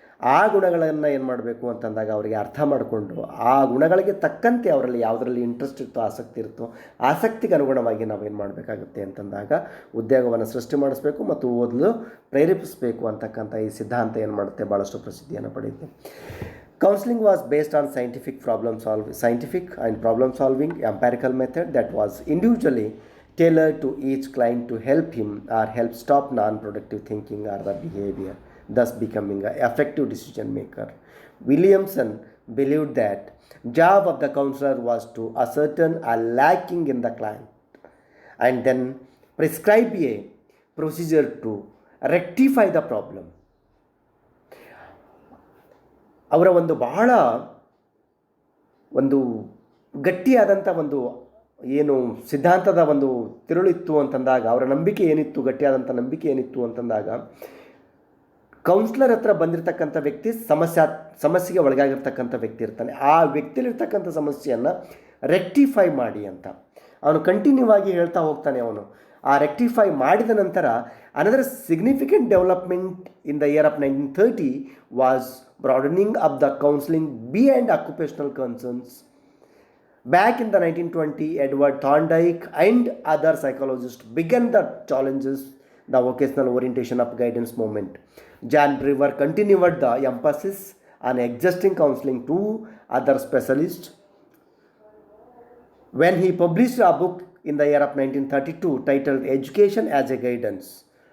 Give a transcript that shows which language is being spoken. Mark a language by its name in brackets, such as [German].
[Kannada] ಆ ಗುಣಗಳನ್ನು ಏನು ಮಾಡಬೇಕು ಅಂತಂದಾಗ ಅವರಿಗೆ ಅರ್ಥ ಮಾಡಿಕೊಂಡು ಆ ಗುಣಗಳಿಗೆ ತಕ್ಕಂತೆ ಅವರಲ್ಲಿ ಯಾವುದರಲ್ಲಿ ಇಂಟ್ರೆಸ್ಟ್ ಇರುತ್ತೋ ಆಸಕ್ತಿ ಇರುತ್ತೋ ಆಸಕ್ತಿಗೆ ಅನುಗುಣವಾಗಿ ನಾವೇನು ಮಾಡಬೇಕಾಗುತ್ತೆ ಅಂತಂದಾಗ ಉದ್ಯೋಗವನ್ನು ಸೃಷ್ಟಿ ಮಾಡಿಸ್ಬೇಕು ಮತ್ತು ಓದಲು ಪ್ರೇರೇಪಿಸಬೇಕು ಅಂತಕ್ಕಂಥ ಈ ಸಿದ್ಧಾಂತ ಏನು ಮಾಡುತ್ತೆ, ಭಾಳಷ್ಟು ಪ್ರಸಿದ್ಧಿಯನ್ನು ಪಡೆಯುತ್ತೆ. [English] Counseling was based on scientific and problem solving empirical method that was individually tailored to each client to help him or help stop non-productive thinking or the behavior, thus becoming an effective decision maker. Williamson believed that job of the counselor was to ascertain a lacking in the client and then prescribe a procedure to rectify the problem. [Kannada] ಅವರ ಒಂದು ಬಹಳ ಒಂದು ಗಟ್ಟಿಯಾದಂಥ ಒಂದು ಏನು ಸಿದ್ಧಾಂತದ ಒಂದು ತಿರುಳಿತ್ತು ಅಂತಂದಾಗ, ಅವರ ನಂಬಿಕೆ ಏನಿತ್ತು, ಗಟ್ಟಿಯಾದಂಥ ನಂಬಿಕೆ ಏನಿತ್ತು ಅಂತಂದಾಗ, ಕೌನ್ಸ್ಲರ್ ಹತ್ರ ಬಂದಿರತಕ್ಕಂಥ ವ್ಯಕ್ತಿ ಸಮಸ್ಯೆಗೆ ಒಳಗಾಗಿರ್ತಕ್ಕಂಥ ವ್ಯಕ್ತಿ ಇರ್ತಾನೆ. ಆ ವ್ಯಕ್ತಿಲಿರ್ತಕ್ಕಂಥ ಸಮಸ್ಯೆಯನ್ನು ರೆಕ್ಟಿಫೈ ಮಾಡಿ ಅಂತ ಅವನು ಕಂಟಿನ್ಯೂ ಆಗಿ ಹೇಳ್ತಾ ಹೋಗ್ತಾನೆ. ಅವನು ಆ ರೆಕ್ಟಿಫೈ ಮಾಡಿದ ನಂತರ [English] Another significant development in the year of 1930 was broadening up the counseling beyond occupational concerns. Back in the 1920, Edward Thorndike and other psychologists began the challenges the vocational orientation of guidance movement. John Brewer continued the emphasis on existing counseling to other specialists when he published a book in the year of 1932 titled Education as a Guidance.